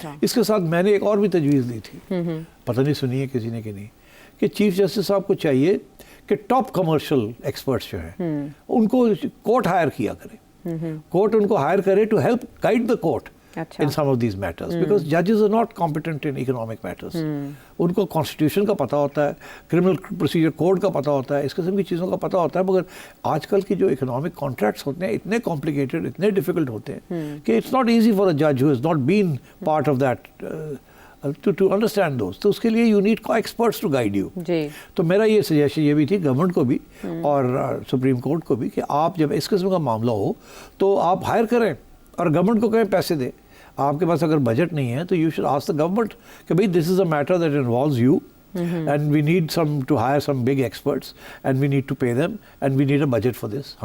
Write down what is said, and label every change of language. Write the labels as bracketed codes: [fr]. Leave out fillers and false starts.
[ur] اس کے ساتھ میں نے ایک اور بھی تجویز دی تھی, پتہ نہیں سنی ہے کسی نے کہ نہیں, کہ چیف جسٹس صاحب کو چاہیے کہ ٹاپ کمرشل ایکسپرٹس جو ہیں ان کو کورٹ ہائر کیا کرے, کورٹ ان کو ہائر کرے [en] To help guide the court in some of these matters, because judges are not competent in economic matters. [ur] ان کو کانسٹیٹیوشن کا پتہ ہوتا ہے, کرمنل پروسیجر کوڈ کا پتہ ہوتا ہے, اس قسم کی چیزوں کا پتہ ہوتا ہے, مگر آج کل کی جو اکنامک کانٹریکٹس ہوتے ہیں اتنے کمپلیکیٹڈ, اتنے ڈیفیکلٹ ہوتے ہیں کہ [en] It's not easy for a جج who has not been part of that to understand those. [ur] تو اس کے لیے [en] you need experts to guide you. [ur] تو میرا یہ سجیشن یہ بھی تھی گورنمنٹ کو بھی اور سپریم کورٹ کو بھی کہ آپ جب اس قسم کا معاملہ ہو تو آپ ہائر کریں اور گورنمنٹ کو کہیں پیسے دیں. آپ کے پاس اگر بجٹ نہیں ہے تو [en] you should ask the government [ur] کہ بھائی [en] This is a matter that involves you and we need some to hire some big experts and we need to pay them and we need a budget for this.